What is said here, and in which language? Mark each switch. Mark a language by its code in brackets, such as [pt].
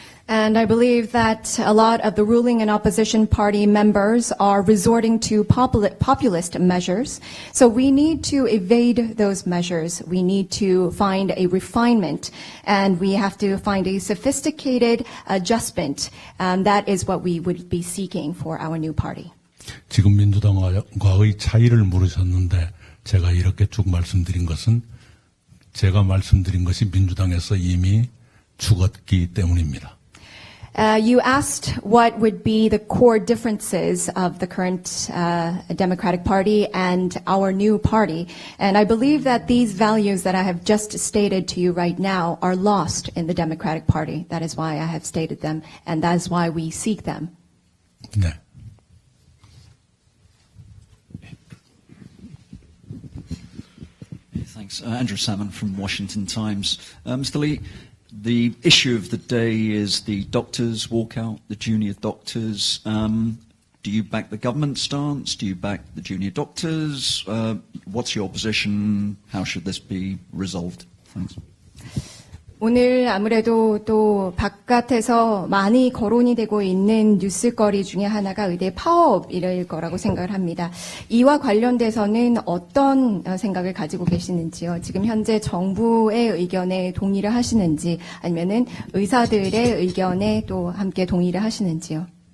[en] And I believe that a lot of the ruling and opposition party members are resorting to populist measures. So we need to evade those measures. We need to find a refinement, and we have to find a sophisticated adjustment. That is what we would be seeking for our new party. [ko] 지금 민주당과의 차이를 물으셨는데 제가 이렇게 쭉 말씀드린 것은 제가 말씀드린 것이 민주당에서 이미 죽었기 때문입니다. [en] You asked what would be the core differences of the current Democratic Party and our new party. And I believe that these values that I have just stated to you right now are lost in the Democratic Party. That is why I have stated them, and that is why we seek them. [ko] 네. 이상 [en] Thanks. Andrew Salmon from Washington Times. Mr. Lee, the issue of the day is the doctors' walkout, the junior doctors. Do you back the government stance? Do you back the junior doctors? What's your position? How should this be resolved? Thanks. [ko] 오늘 아무래도 또 바깥에서 많이 거론이 되고 있는 뉴스거리 중에 하나가 의대 파업일 거라고 생각을 합니다. 이와 관련돼서는 어떤 생각을 가지고 계시는지요? 지금 현재 정부의 의견에 동의를 하시는지 아니면은 의사들의 의견에 또 함께 동의를 하시는지요?